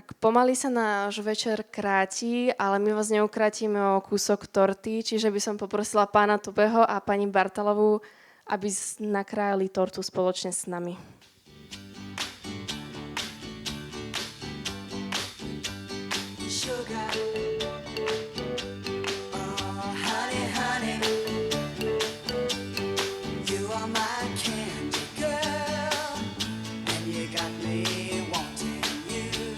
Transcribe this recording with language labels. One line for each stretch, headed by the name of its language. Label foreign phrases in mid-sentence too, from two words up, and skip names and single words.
Slovak: pomaly sa náš večer kráti, ale my vás neukrátime o kúsok torty, čiže by som poprosila pána Tubeho a pani Bartalovú, aby nakrájali tortu spoločne s nami.
English: Sugar, oh honey, honey, you are my candy girl, and you got me wanting you,